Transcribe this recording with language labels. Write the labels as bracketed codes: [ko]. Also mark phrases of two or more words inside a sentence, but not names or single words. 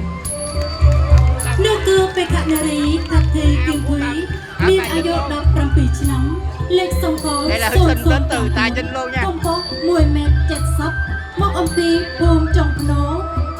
[km] នោះគឺបេក្ខនារីថាធីគឹមភីមានអាយុ17ឆ្នាំលេខសម្គាល់ [vi] đây là thí sinh đến từ Tài Vinh luôn nha [km] កម្ពស់1.70 ម៉ែត្រមកអំពីភូមិចុងភ្នោ